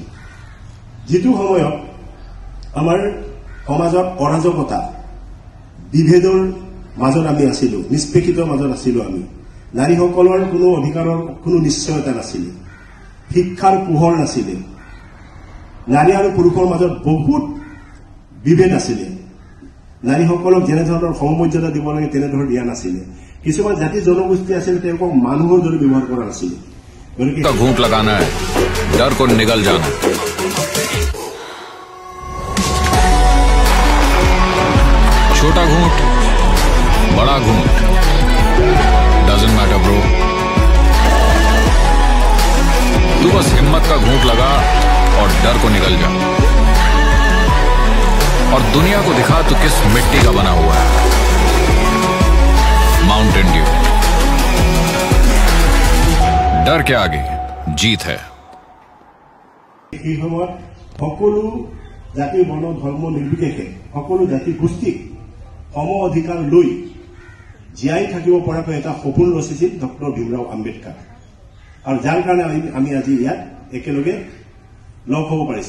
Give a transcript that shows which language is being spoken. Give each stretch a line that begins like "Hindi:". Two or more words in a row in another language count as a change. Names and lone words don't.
Assamese: যিটো সময়ত আমাৰ সমাজত অৰাজকতা, বিভেদৰ মাজত আমি আছিলো, নিষ্পেষিতৰ মাজত আছিলো, আমি নাৰীসকলৰ কোনো অধিকাৰৰ কোনো নিশ্চয়তা নাছিলে, শিক্ষাৰ পোহৰ নাছিলে, নাৰী আৰু পুৰুষৰ মাজত বহুত বিভেদ আছিলে, নাৰীসকলক যেনেধৰণৰ সমমৰ্যাদা দিব লাগে তেনেধৰণৰ দিয়া নাছিলে, কিছুমান জাতি জনগোষ্ঠী আছিলে তেওঁলোকক মানুহৰ দৰে ব্যৱহাৰ কৰা নাছিলে। গতিকে
Hindi: घूंट लगाना है, डर को निगल जाना। छोटा घूंट, बड़ा घूंट,
English: doesn't matter bro.
Hindi: तू बस हिम्मत का घूंट लगा और डर को निगल जा और दुनिया को दिखा तू किस मिट्टी का बना हुआ है। माउंटेन ड्यू, डर के आगे जीत है।
Assamese: এই সময়ত সকলো জাতি, বৰ্ণ, ধৰ্ম নিৰ্বিশেষে সকলো জাতি গোষ্ঠীক সম অধিকাৰ লৈ জীয়াই থাকিব পৰাকৈ এটা সপোন ৰচিছিল ডক্টৰ ভীমৰাও আম্বেদকাৰ আৰু যাৰ কাৰণে আমি আজি ইয়াত একেলগে লগ হ'ব পাৰিছো।